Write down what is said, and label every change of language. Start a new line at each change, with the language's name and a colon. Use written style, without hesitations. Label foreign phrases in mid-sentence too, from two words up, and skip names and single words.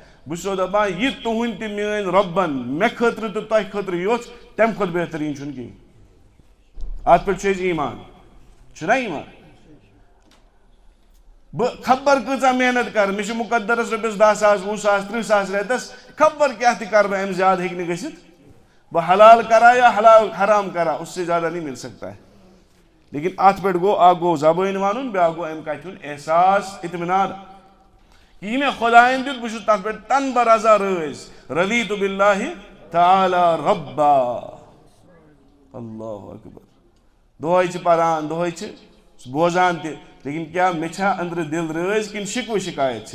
Kashmiri: بہٕ چھُسو دپان یہِ تُہُنٛد تہِ میٲنۍ رۄبن مےٚ خٲطرٕ تہٕ تۄہہِ خٲطرٕ یوٚژھ تمہِ کھۄتہٕ بہتریٖن چھُنہٕ کِہیٖنۍ. اتھ پٮ۪ٹھ چھُ اَسہِ ایٖمان چھُنہ ایٖمان. بہٕ خبر کۭژاہ محنت کرٕ مےٚ چھُ مُقدرس رۄپیس 10 ساس 20 ساس 30 ساس رٮ۪تس خبر کیٛاہ تہِ کرٕ بہٕ امہِ زیادٕ ہیٚکہِ نہٕ گٔژھِتھ. بہٕ حلال کرا یا حرام کرا
Urdu: اس سے زیادہ نہیں مل سکتا ہے.
Kashmiri: لیکن اتھ پٮ۪ٹھ گوٚو اکھ گوٚو زبٲنۍ ونُن بیٛاکھ گوٚو امہِ کتھِ ہُنٛد احساس اطمینان کہِ یہِ مےٚ خۄدایَن دیُت بہٕ چھُس تتھ پٮ۪ٹھ تنبہ رضا رٲضۍ.
Arabic: رضیتُ باللہ تعالیٰ رۄبا اللہ اکبر.
Kashmiri: دۄہے چھِ پران دۄہے چھِ بوزان تہِ لیکن کیٛاہ مےٚ چھا أنٛدرٕ دِل رٲضۍ کِنہٕ شِکوٕ شِکایت چھِم.